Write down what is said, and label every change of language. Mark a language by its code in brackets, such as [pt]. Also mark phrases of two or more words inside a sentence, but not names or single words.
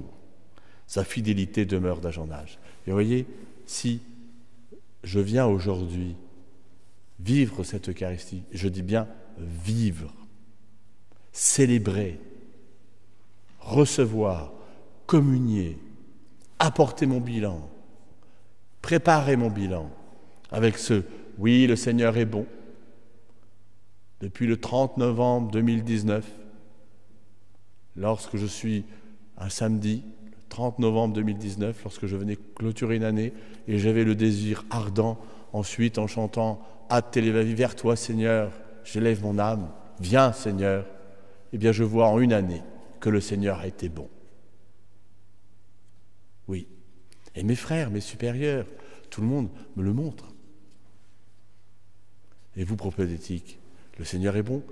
[fr] Sa fidélité demeure d'âge en âge. Et vous voyez, si je viens aujourd'hui vivre cette Eucharistie, je dis bien vivre, célébrer, recevoir, communier, apporter mon bilan, préparer mon bilan avec ce « Oui, le Seigneur est bon ». Depuis le 30 novembre 2019, lorsque je suis un samedi, le 30 novembre 2019, lorsque je venais clôturer une année, et j'avais le désir ardent, ensuite en chantant « [la] Ad te levavi [fr] vers toi, Seigneur, j'élève mon âme, viens, Seigneur », eh bien je vois en une année que le Seigneur a été bon. Oui. Et mes frères, mes supérieurs, tout le monde me le montre. Et vous, propédétiques, le Seigneur est bon.